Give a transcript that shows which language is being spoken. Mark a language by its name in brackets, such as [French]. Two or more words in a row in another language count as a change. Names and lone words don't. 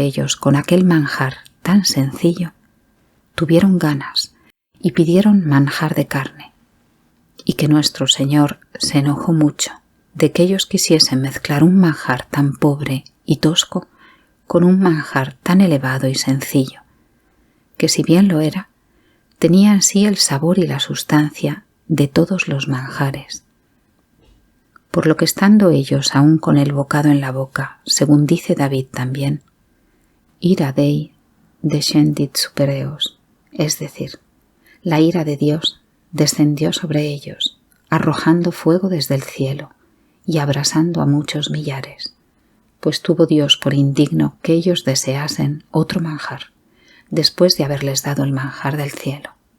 [Spanish] ellos con aquel manjar tan sencillo, tuvieron ganas y pidieron manjar de carne, y que nuestro Señor se enojó mucho de que ellos quisiesen mezclar un manjar tan pobre y tosco con un manjar tan elevado y sencillo, que si bien lo era, tenía en sí el sabor y la sustancia de todos los manjares. Por lo que estando ellos aún con el bocado en la boca, según dice David también, [Latin] ira Dei descendit super eos, [Spanish] es decir, la ira de Dios descendió sobre ellos, arrojando fuego desde el cielo y abrasando a muchos millares, pues tuvo Dios por indigno que ellos deseasen otro manjar, después de haberles dado el manjar del cielo.